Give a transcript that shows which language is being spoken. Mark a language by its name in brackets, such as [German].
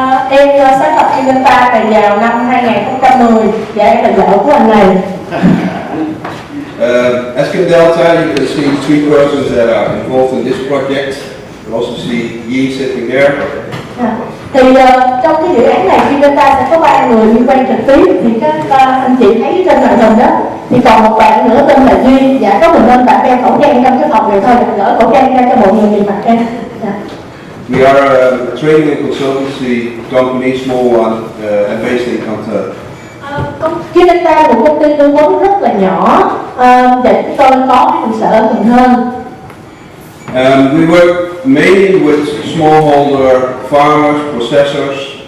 [Vietnamese] Em sáng lập Kim Delta này vào năm 2010. Dạ, em là vợ của anh này. [English] As Kim Delta, you can see three persons that are involved in this project. You also see Yi sitting there. [Vietnamese] Thì trong cái dự án này Kim Delta sẽ có 3 người liên quan trực tiếp, thì các anh chị thấy trên màn hình đó, thì còn một bạn nữa tên là Duy. Dạ, có mình nên bạn đeo khẩu trang trong cái phòng này thôi, để gỡ khẩu trang ra cho mọi người nhìn mặt em. Dạ. [English] We are a training and consultancy company, small one, and based in Canton. [Vietnamese] Kim Delta là một công ty tư vấn rất là nhỏ, để chúng tôi có cái trụ sở ở Cần Thơ. We work mainly with smallholder farmers, processors,